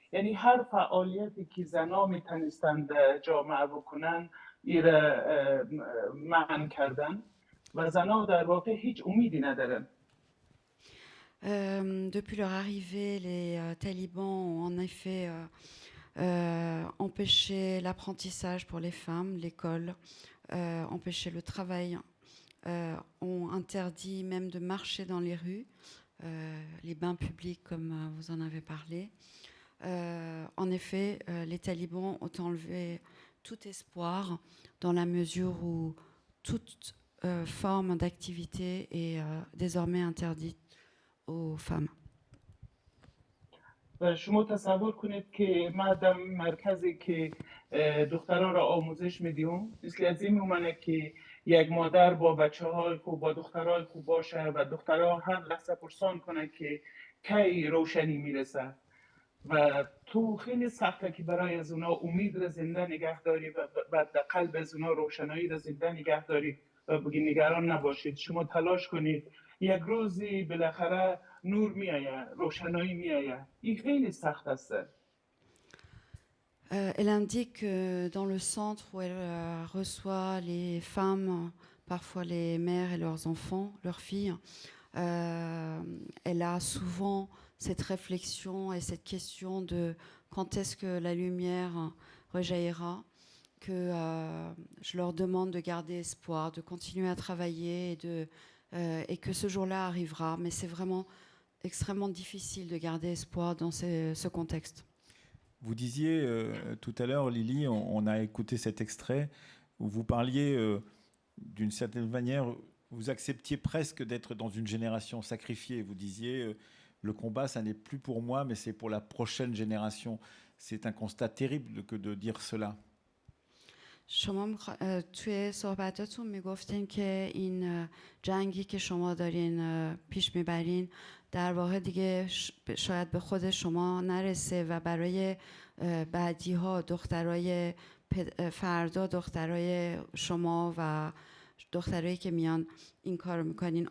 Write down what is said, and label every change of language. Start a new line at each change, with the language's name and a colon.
Persian: یعنی هر فعالیتی که زنان میتونستند جامعه بکنن این را منع کردن و زنان در واقع هیچ امیدی ندارن.
French: Depuis leur arrivée, les talibans ont en effet empêché l'apprentissage pour les femmes, l'école, empêché le travail, ont interdit même de marcher dans les rues, les bains publics comme vous en avez parlé. En effet, les talibans ont enlevé tout espoir dans la mesure où toute forme d'activité est désormais interdite aux femmes.
Persian: و شما تصور کنید که ما در مرکزی که دختران را آموزش میدیم، مثل از این میمونه که یک مادر با بچه‌های خوب، با دخترای خوب باشه و دخترها هر لحظه پرسان کنه که کی روشنی میرسه و تو خیلی سخته که برای از اونا امید را زنده نگه داری و در قلب از اونا روشنایی را زنده نگه داری و بگی نگران نباشید، شما تلاش کنید، یک روزی بالاخره نور میآید، روشنایی میآید. این خیلی سخت است.
French: Elle indique que dans le centre où elle reçoit les femmes, parfois les mères et leurs enfants, leurs filles, elle a souvent cette réflexion et cette question de quand est-ce que la lumière rejaillira, que je leur demande de garder espoir, de continuer à travailler et que ce jour-là arrivera. Mais c'est vraiment extrêmement difficile de garder espoir dans ce contexte. Vous disiez tout à l'heure, Lily, on a écouté cet extrait où vous parliez d'une certaine manière, vous acceptiez presque d'être dans une génération sacrifiée. Vous disiez, le combat, ça n'est plus pour moi, mais c'est pour la prochaine génération. C'est un constat terrible que de dire cela.
Persian: شما توی صحبتاتون میگفتین که این جنگی که شما دارین پیش میبرین در واقع دیگه شاید به خود شما نرسه و برای بعدی ها دخترای فردا دخترای شما و دخترایی که میان این کارو میکنین.